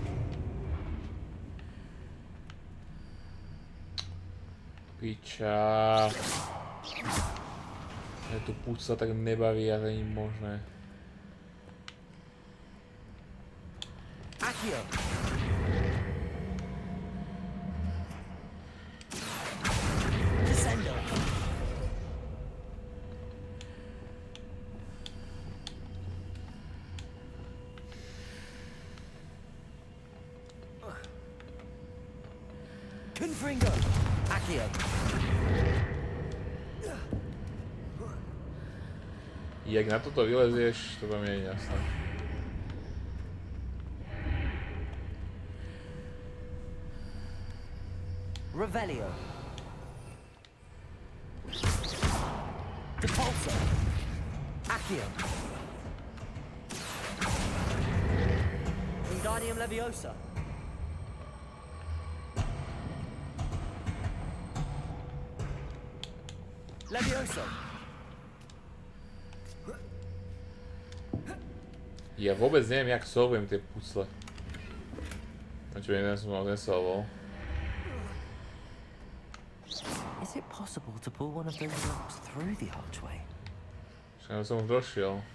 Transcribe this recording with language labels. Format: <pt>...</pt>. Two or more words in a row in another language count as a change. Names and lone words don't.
<sk>Piča. Je tu púť sa tak nebaví a to nie je možné. Accio! Descendo! Confringo! Accio! Jak na toto vylezieš, to tam nie je jasné. Revelio! Depulso! Accio! Wingardium Leviosa! Levioso! Ja vôbec neviem, jak solvujem tie pucle. Čo jeden som mal nesolvoval.</sk> <en>Is it possible to pull one of those locks through the archway?</en> <sk>Však som už došiel.</sk>